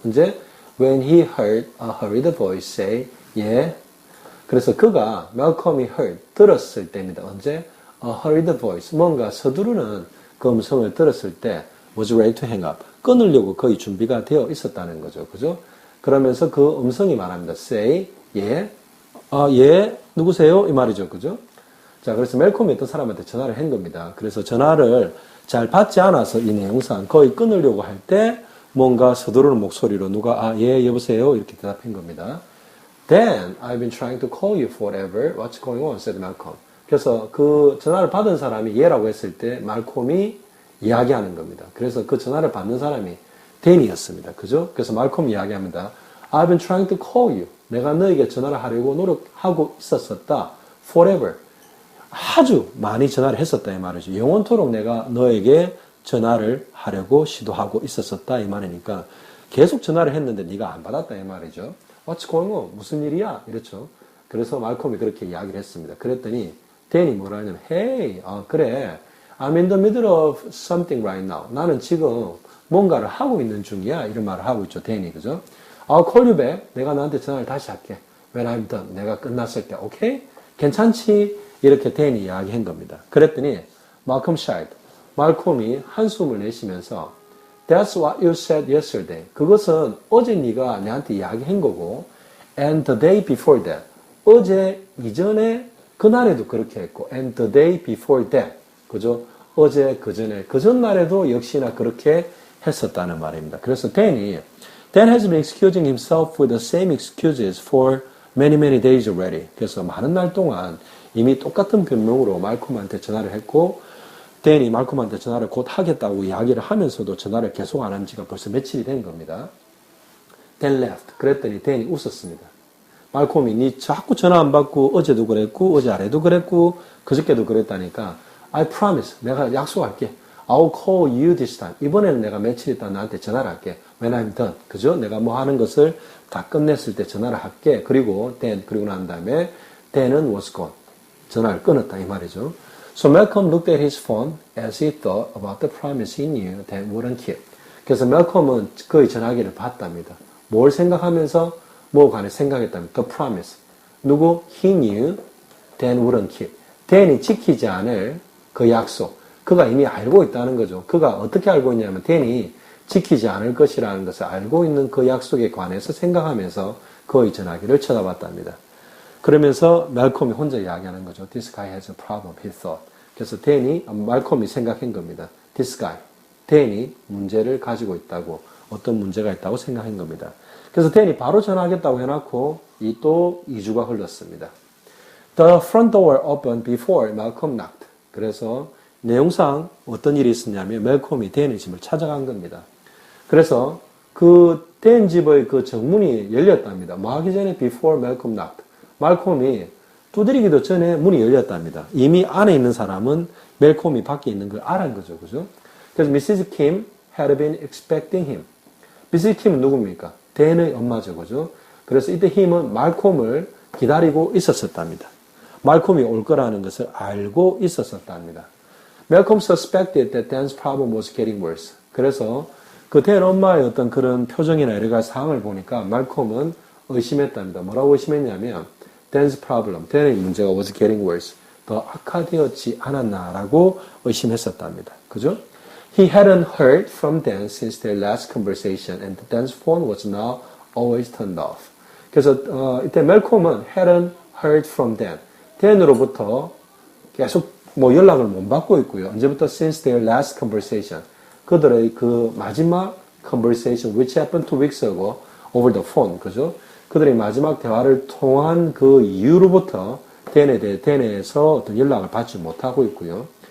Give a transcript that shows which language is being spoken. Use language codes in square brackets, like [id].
[ko] 이제 [en] when he heard a hurried voice say, yeah. [ko] 그래서 그가 Malcolm이 heard, 들었을 때입니다. 언제? [en] A hurried voice, [ko] 뭔가 서두르는 그 음성을 들었을 때 [en] was ready to hang up. [ko] 끊으려고 거의 준비가 되어 있었다는 거죠. 그죠? 그러면서 그 음성이 말합니다. [en] say, yeah. [ko] 예, 누구세요? 이 말이죠. 그죠? 자, 그래서 멜콤이 어떤 사람한테 전화를 한 겁니다. 그래서 전화를 잘 받지 않아서 이 내용상 거의 끊으려고 할 때 뭔가 서두르는 목소리로 누가 예, 여보세요? 이렇게 대답한 겁니다. [en] Then I've been trying to call you forever. What's going on? said Malcolm. [ko] 그래서 그 전화를 받은 사람이 예라고 했을 때 말콤이 이야기하는 겁니다. 그래서 그 전화를 받는 사람이 댄이었습니다. 그죠? 그래서 말콤이 이야기합니다. [en] I've been trying to call you. [ko] 내가 너에게 전화를 하려고 노력하고 있었었다. [en] Forever. [ko] 아주 많이 전화를 했었다 이 말이죠. 영원토록 내가 너에게 전화를 하려고 시도하고 있었었다 이 말이니까 계속 전화를 했는데 네가 안 받았다 이 말이죠. [en] What's going on? [ko] 무슨 일이야? 이렇죠. 그래서 말콤이 그렇게 이야기를 했습니다. 그랬더니 댄이 뭐라 하냐면 [en] Hey, [ko] 그래. [en] I'm in the middle of something right now. [ko] 나는 지금 뭔가를 하고 있는 중이야. 이런 말을 하고 있죠. 댄이. 그죠? [en] I'll call you back. [ko] 내가 너한테 전화를 다시 할게. [en] When I'm done. [ko] 내가 끝났을 때. 오케이? 괜찮지? 이렇게 댄이 이야기한 겁니다. 그랬더니 [en] Malcolm sighed. [ko] 말콤이 한숨을 내쉬면서 [en] That's what you said yesterday. [ko] 그것은 어제 네가 내한테 이야기한 거고 [en] And the day before that. [ko] 어제 이전에 그날에도 그렇게 했고 [en] And the day before that. [ko] 그죠? 어제 그전에 그 전날에도 역시나 그렇게 했었다는 말입니다. [en] 그래서 Dan has been excusing himself with the same excuses for many days already. [ko] 그래서 많은 날 동안 이미 똑같은 변명으로 말콤한테 전화를 했고 댄이 말콤한테 전화를 곧 하겠다고 이야기를 하면서도 전화를 계속 안 한 지가 벌써 며칠이 된 겁니다. [en] Dan left. [ko] 그랬더니 댄이 웃었습니다. 말콤이 니 자꾸 전화 안 받고 어제도 그랬고 어제 아래도 그랬고 그저께도 그랬다니까 [en] I promise. [ko] 내가 약속할게. [en] I'll call you this time. [ko] 이번에는 내가 며칠 있다 나한테 전화를 할게. [en] When I'm done. [ko] 그죠? 내가 뭐 하는 것을 다 끝냈을 때 전화를 할게. 그리고 그리고 난 다음에 Dan은 [en] was gone. [ko] 전화를 끊었다 이 말이죠. [en] So Malcolm looked at his phone as he thought about the promise he knew Dan wouldn't keep. [ko] 그래서 멜컴은 그의 전화기를 봤답니다. 뭘 생각하면서 뭐 간에 생각했다면 [en] the promise. [ko] 누구? [en] He knew Dan wouldn't keep. [ko] Dan이 지키지 않을 그 약속. 그가 이미 알고 있다는 거죠. 그가 어떻게 알고 있냐면 Dan이 지키지 않을 것이라는 것을 알고 있는 그 약속에 관해서 생각하면서 그의 전화기를 쳐다봤답니다. 그러면서 말콤이 혼자 이야기하는 거죠. [en] This guy has a problem, he thought. [ko] 그래서 말콤이 생각한 겁니다. [en] This guy, [ko] 댄이 문제를 가지고 있다고, 어떤 문제가 있다고 생각한 겁니다. 그래서 댄이 바로 전화하겠다고 해놓고 또 2주가 흘렀습니다. [en] The front door opened before Malcolm knocked. [ko] 그래서 내용상 어떤 일이 있었냐면 멜콤이 댄의 집을 찾아간 겁니다. 그래서 그 댄 집의 그 정문이 열렸답니다. 뭐 하기 전에 [en] before Malcolm knocked. [ko] 말콤이 두드리기도 전에 문이 열렸답니다. 이미 안에 있는 사람은 멜콤이 밖에 있는 걸 알은 거죠. 그죠? 그래서 Mrs. [en] Kim had been expecting him. [ko] Mrs. Kim은 누굽니까? 댄의 엄마죠. 그죠? 그래서 이때 힘은 말콤을 기다리고 있었답니다. 말콤이 올 거라는 것을 알고 있었답니다. [en] Malcolm suspected that Dan's problem was getting worse. [ko] 그래서 그 댄 엄마의 어떤 그런 표정이나 여러 가지 상황을 보니까 말콤은 의심했답니다. 뭐라고 의심했냐면 [en] Dan's problem, [ko] Dan의 문제가 [en] was getting worse. [ko] 더 악화되었지 않았나라고 의심했었답니다. 그죠? [en] He hadn't heard from Dan since their last conversation and Dan's phone was now always turned off. [ko] 그래서 이때 멜콤은 [en] hadn't heard from Dan. [ko] Dan으로부터 계속 뭐 연락을 못 받고 있고요. 언제부터? [en] Since their last conversation. [ko] 그들의 그 마지막 [en] conversation which happened 2 weeks ago over the phone. [ko] 그죠? 그들이 마지막 대화를 통한 그 이후로부터 댄에서 어떤 연락을 받지 못하고 있고요.